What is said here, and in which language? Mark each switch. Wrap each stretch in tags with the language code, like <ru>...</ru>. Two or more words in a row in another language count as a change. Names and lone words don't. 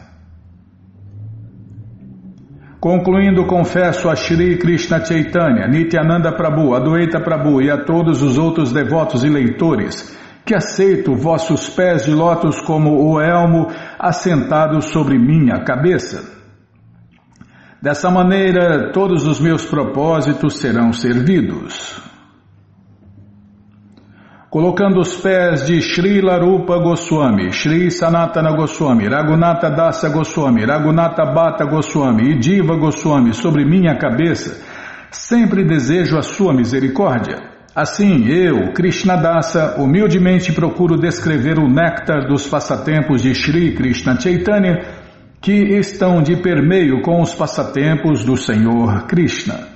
<pt>Concluindo, confesso a Shri Krishna Chaitanya, Nityananda Prabhu, Adwaita Prabhu e a todos os outros devotos e leitores que aceito vossos pés de lótus como o elmo assentado sobre minha cabeça. Dessa maneira, todos os meus propósitos serão servidos. Colocando os pés de Srila Rupa Goswami, Sri Sanatana Goswami, Raghunatha Dasa Goswami, Raghunatha Bhatta Goswami e Jiva Goswami sobre minha cabeça, sempre desejo a sua misericórdia. Assim, eu, Krishnadasa, humildemente procuro descrever o néctar dos passatempos de Shri Krishna Chaitanya, que estão de permeio com os passatempos do Senhor Krishna.</pt>